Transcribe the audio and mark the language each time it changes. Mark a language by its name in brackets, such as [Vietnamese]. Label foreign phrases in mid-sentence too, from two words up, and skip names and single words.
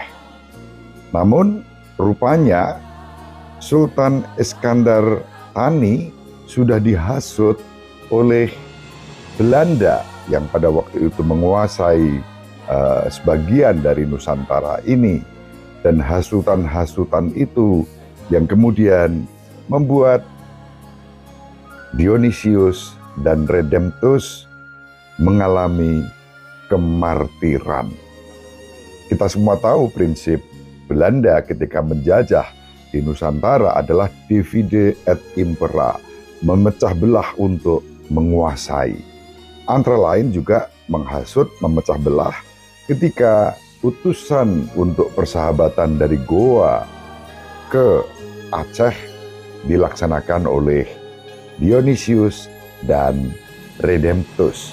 [Indonesian] Namun rupanya Sultan Iskandar Thani sudah dihasut oleh Belanda yang pada waktu itu menguasai sebagian dari Nusantara ini, dan hasutan-hasutan itu yang kemudian membuat Dionysius dan Redemptus mengalami kemartiran. Kita semua tahu prinsip Belanda ketika menjajah di Nusantara adalah [Latin] divide et impera, [Indonesian] memecah belah untuk menguasai. Antara lain juga menghasut, memecah belah ketika utusan untuk persahabatan dari Goa ke Aceh dilaksanakan oleh Dionysius dan Redemptus.